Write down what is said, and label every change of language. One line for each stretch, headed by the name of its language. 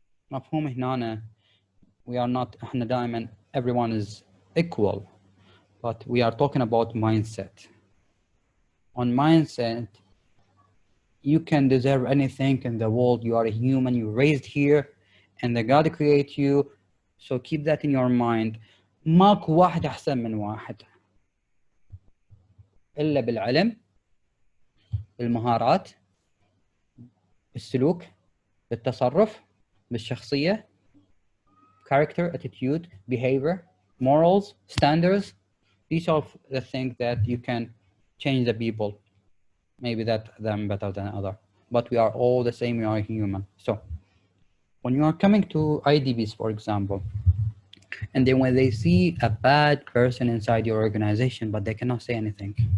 Arabic: مفهوم هنا
English: we are not
Arabic: احنا دائما
English: everyone is equal, but we are talking about mindset. On mindset, you can deserve anything in the world. You are a human, you raised here, and the God create you. So keep that in your mind.
Arabic: ماكو واحد أحسن من واحد إلا بالعلم، بالمهارات، بالسلوك، بالتصرف، بالشخصية،
English: character, attitude, behavior, morals, standards. These are the things that you can change the people. Maybe that them better than other, but we are all the same. We are human. So when you are coming to IDBs, for example, and then when they see a bad person inside your organization, but they cannot say anything.